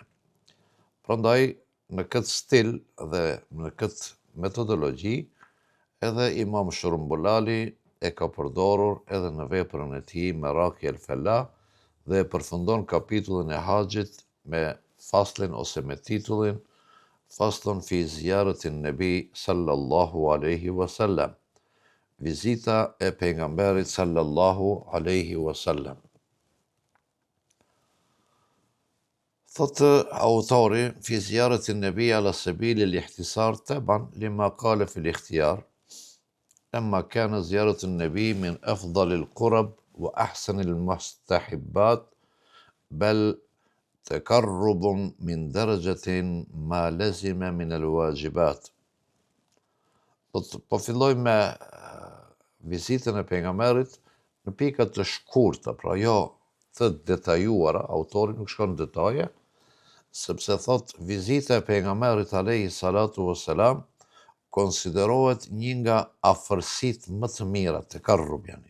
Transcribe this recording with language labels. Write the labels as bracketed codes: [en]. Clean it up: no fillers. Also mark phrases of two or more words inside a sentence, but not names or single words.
[sq] Prandaj në këtë stil dhe në këtë metodologji edhe Imam Shrumbulali e ka përdorur edhe në veprën e tij Maraki al-Falah dhe e përfundon kapitullin e haxhit me faslin ose me titullin [ar] فصل في زيارة النبي صلى الله عليه وسلم. [sq] Vizita e pejgamberit [ar] صلى الله عليه وسلم. Thotë autori في زيارة النبي على سبيل الاختصار تبعا لما قال في الاختيار. أما كان زيارة النبي من أفضل القرب وأحسن المستحبات بل تقرب من درجة ما لزم من الواجبات. [sq] Po filloj me vizitën e pejgamberit në pika të shkurta, pra jo të detajuara, autori nuk shkon në detaje, sepse thot vizita e pejgamberit [ar] عليه الصلاة والسلام [sq] konsiderohet një nga afërsitë më të mira të karrub yani.